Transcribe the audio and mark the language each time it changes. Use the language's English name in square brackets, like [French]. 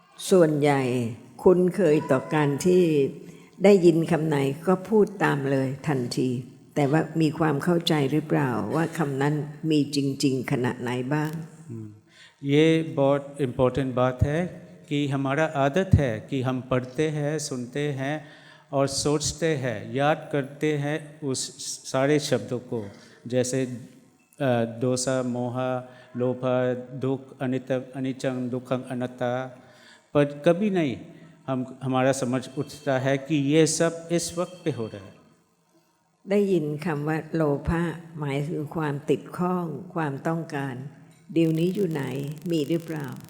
[Thai] ส่วนใหญ่คุ้นเคยต่อการที่ได้ยินคำไหนก็พูดตามเลยทันทีแต่ว่ามีความเข้าใจหรือเปล่าว่าคำนั้นมีจริงๆขณะไหนบ้าง [Hindi] ये बहुत इम्पोर्टेंट बात है कि हमारा आदत है कि हम पढ़ते हैं सुनते हैं और सोचते हैं याद करते हैं उस सारे शब्दों को, जैसे दोसा मोहा लोभा दुख अनिचं दुखं अनत्ता, पर कभी नहीं हमारा समझ उठता है कि ये सब इस वक्त पे हो रहा है। [Thai] ได้ยินคำว่าโลภะหมายถึงความติดข้องความต้องการเดี๋ยวนี้อยู่ไหนมีหรือเปล่า